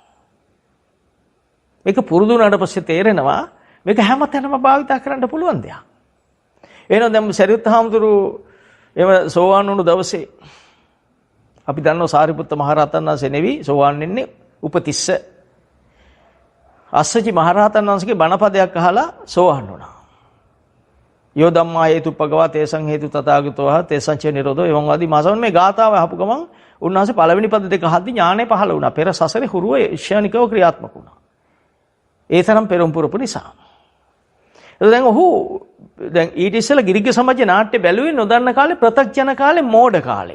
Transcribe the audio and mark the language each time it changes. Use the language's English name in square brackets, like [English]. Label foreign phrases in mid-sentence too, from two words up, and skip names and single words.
[Sinhala] මේක පුරුදු වුණාට පස්සේ තේරෙනවා මේක හැමතැනම භාවිතා කරන්න පුළුවන් දෙයක්. එහෙනම් දැන් සරියුත් හාමුදුරුවෝ එම සෝවාන් වුණු දවසේ අපි දන්නවා සාරිපුත්ත මහරහතන් වහන්සේ නෙවි සෝවාන් වෙන්නේ උපතිස්ස අස්සජි මහරහතන් වහන්සේගේ බණපදයක් අහලා සෝවාන් වුණා. [Pali] යෝ ධම්මා හේතුප්පගවා තේසං හේතු තථාගතෝහ තේසං ච නිරෝධෝ එවං වාදී මාසවන් [Sinhala] මේ ගාථාව අහපු ගමන් උන්වහන්සේ පළවෙනි පද දෙක අහද්දි ඥානෙ පහළ වුණා. පෙර සසරේ හුරුව ශානිකව ක්‍රියාත්මක වුණා. ඒ තරම් පෙරම් පුරපු නිසා. දැන් ඊට ඉස්සෙල්ලා ගිරිග්ග සමාජයේ නාට්‍ය බැලුවේ නොදන්න කාලේ ප්‍රත්‍යක්ෂන කාලේ මෝඩ කාලේ.